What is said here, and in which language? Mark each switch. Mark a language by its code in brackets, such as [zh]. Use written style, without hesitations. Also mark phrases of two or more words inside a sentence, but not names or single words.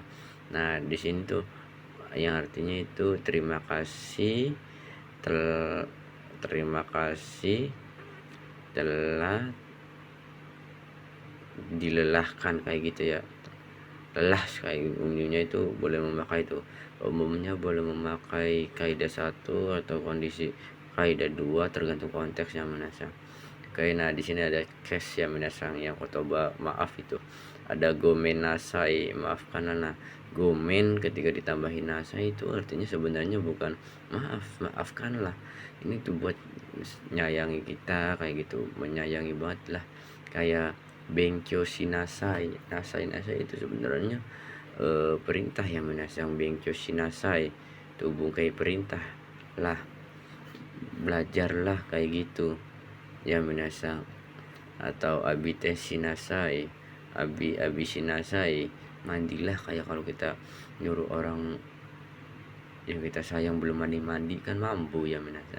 [id] Nah di sini tuh yang artinya itu terima kasih telah dilelahkan kayak gitu ya. Lelah kayak umumnya itu boleh memakai itu, umumnya boleh memakai kaidah 1 atau kondisi kaidah 2 tergantung konteksnya minasang. Oke, nah di sini ada case ya minasang, yang kotoba maaf itu ada [ja] gomen nasai, [id] maafkanlah. Nah gomen ketika ditambahin nasai itu artinya sebenarnya bukan maafkanlah, ini tuh buat nyayangi kita kayak gitu, menyayangi banget lah. Kayak [ja] benkyo shinasai, [id] nasai itu sebenarnya perintah ya minasang. [ja] Benkyo shinasai [id] itu bungkai perintah lah, belajarlah kayak gitu ya minasang. Atau [ja] abite shinasai, abi shinasai, [id] mandilah, kayak kalau kita nyuruh orang yang kita sayang belum mandi kan mampu ya minasang.